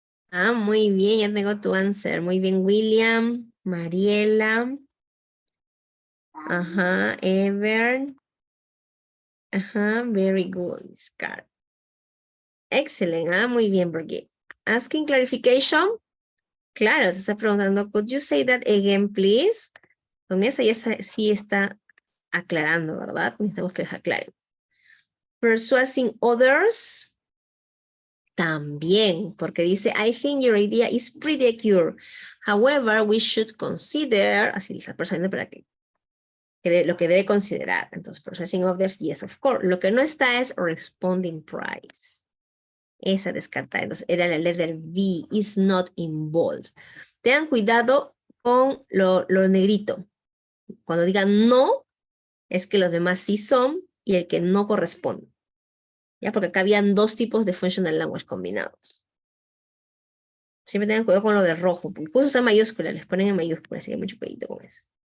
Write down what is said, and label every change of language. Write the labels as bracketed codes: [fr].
[es] Ah, muy bien, ya tengo tu answer. Muy bien, William, Mariela. [en] Ajá, Ever. Ajá, very good, Scar. Excellent, [es] muy bien, porque [en] asking clarification. [es] Claro, te está preguntando, [en] could you say that again, please? [es] Con esa ya sí está aclarando, ¿verdad? Necesitamos que les aclare. [en] Persuading others. [es] También, porque dice, [en] I think your idea is pretty accurate. However, we should consider, [es] así le está persuadiendo para que lo que debe considerar. Entonces, [en] persuading others, yes, of course. [es] Lo que no está es responding price. Esa descartada. Entonces, era la letra B, [en] is not involved. [es] Tengan cuidado con lo negrito. Cuando digan no, es que los demás sí son y el que no corresponde. ¿Ya? Porque acá habían dos tipos de functional language combinados. Siempre tengan cuidado con lo de rojo, porque justo está en mayúscula, les ponen en mayúscula, así que mucho cuidado con eso.